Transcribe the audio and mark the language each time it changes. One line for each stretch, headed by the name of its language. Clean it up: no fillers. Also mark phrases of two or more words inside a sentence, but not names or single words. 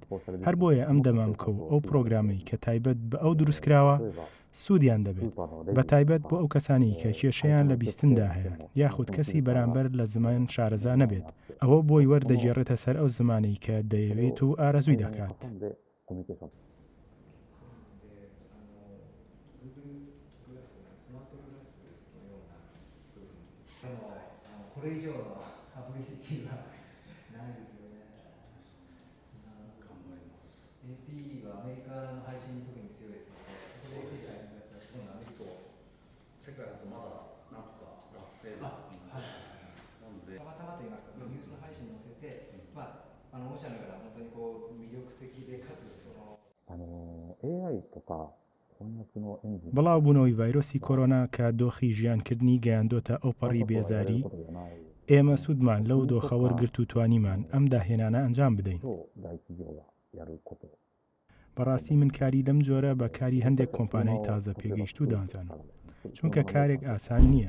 Central Kurdish: هەر بۆیە ئەم دەمامکە و ئەو پرۆگرامەی کە تایبەت بە ئەو دروستکراوە سوودیان دەبێت، بە تایبەت بۆ ئەو کەسانی کە کێشەیان لە بیستندا هەیە یاخود کەسی بەرامبەر لە زمان شارەزا نەبێت. ئەوە بۆی وەردەگێڕێتە سەر ئەو زمانەی کە دەیەوێت و ئارەزووی دەکات.
Japanese: これ以上のパブリシティはないですよね。頑張ります。AP はアメリカの配信に特に強いですので、ここで AP 配信出したら、今度アメリカ世界初まだなんとか達成なので、たまたまといいますか、そのニュースの配信に載せて、御社のような本当にこう魅力的でかつその AI とか
Central Kurdish: بەڵاو بوونەوەی ڤایرۆسی کۆرۆنا کە دۆخی ژیانکردنی گەیاندۆتە ئەو پەڕی بێزاری، ئێمە سوودمان لەو دۆخە وەرگرت و توانیمان ئەم داهێنانە ئەنجام بدەین. بەڕاستی من کاری لەم جۆرە بە کاری هەندێک کۆمپانیای تازە پێگەیشت و دانزانم، چونکە کارێک ئاسان نییە.